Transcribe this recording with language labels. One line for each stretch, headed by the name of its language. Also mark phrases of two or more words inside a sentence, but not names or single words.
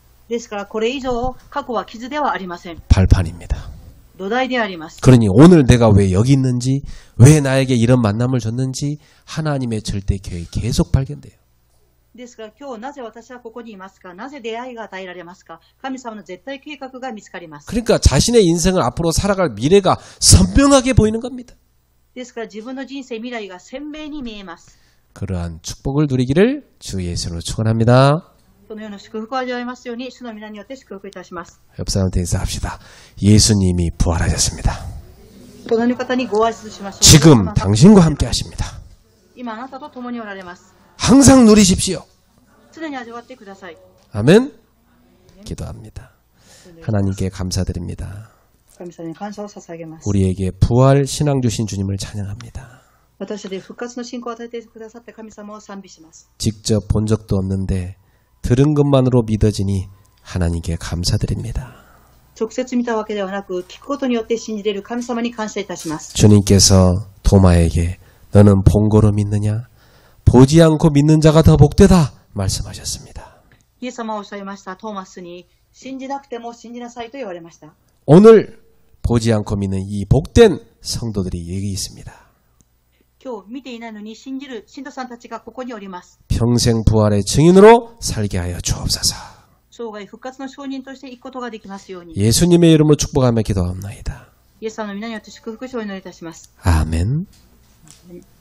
Japanese: ですから、これ以上、過去は傷ではありません。
Korean: 발판입니다.
Japanese: 土台であります。
Korean: 그러니 오늘 내가 왜 여기 있는지, 왜 나에게 이런 만남을 줬는지 하나님의 절대 계획이 계속 발견돼요.
Japanese: ですから今日なぜ私はここにいますか、なぜ出会いが与えられますか、神様の絶対計画が見つかります。
Korean: 그러니까 자신의 인생을 앞으로 살아갈 미래가 선명하게 보이는 겁니다.
Japanese: ですから自分の人生未来が鮮明に見えます。
Korean: 그러한 축복을 누리기를 주 예수로 축원합니다.
Japanese: そのような祝福を味わいますように、主の皆によって祝福いたします。
Korean: 옆 사람한테 인사합시다. 예수님이 부활하셨습니다.
Japanese: 隣の方にご挨拶しましょう。
Korean: 지금 당신과 함께 하십니다.
Japanese: 今あなたと共におられます。
Korean: 항상 누리십시오.
Japanese: 常に味わってください。
Korean: 아멘. 기도합니다. 하나님께 감사드립니다.
Japanese: 神様に感謝を捧げます。
Korean: 우리에게 부활 신앙 주신 주님을 찬양합니다.
Japanese: 私たちに復活の信仰を与えてくださった神様を賛美します。
Korean: 직접 본 적도 없는데 들은 것만으로 믿어지니 하나님께 감사드립니다.
Japanese: 直接見たわけではなく、聞くことによって信じれる神様に感謝いたします。
Korean: 주님께서 도마에게 너는 본 거로 믿느냐? 보지 않고 믿는 자가 더 복되다 말씀하셨습니다.
Japanese: イエス様はおっしゃいました。トーマスに、信じなくても信じなさいと言われました。
Korean: 오늘 보지 않고 믿는 이 복된 성도들이 여기 있습니다.
Japanese: 今日見ていないのに信じる信徒さんたちがここにおります。
Korean: 평생 부활의 증인으로 살게 하여 주옵소서.
Japanese: 生涯復活の証人として行くことができますように。
Korean: 예수님의 이름으로 축복하며 기도합니다.
Japanese: イエス様の皆によって祝福をお祈りいたします。
Korean: 아멘.